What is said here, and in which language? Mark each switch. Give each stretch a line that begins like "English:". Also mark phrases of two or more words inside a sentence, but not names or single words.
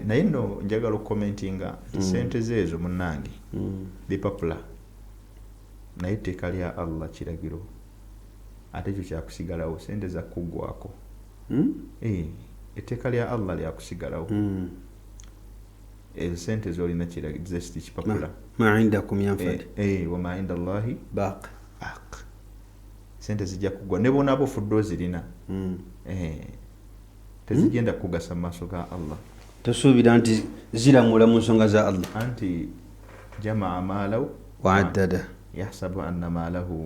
Ganda: naye nno njagala okukomentinga nti sente zeezo munnange bipapula naye etteeka lya Allah kiragiro ate ekyo kyakusigalawo sente zakuggwako etteeka lya Allah lyakusigalawo ezo sente zolina zesti kipapula
Arabic: ما عندكم ينفد وما عند الله baq
Ganda: sente zijja kuggwa ne bona abofudde ozirina tezigenda kugasa mu maaso ga Allah tosuubira nti ziramula mu nsonga za Allah
Arabic: أنتي جمع ماله waaddada يحسب أن ماله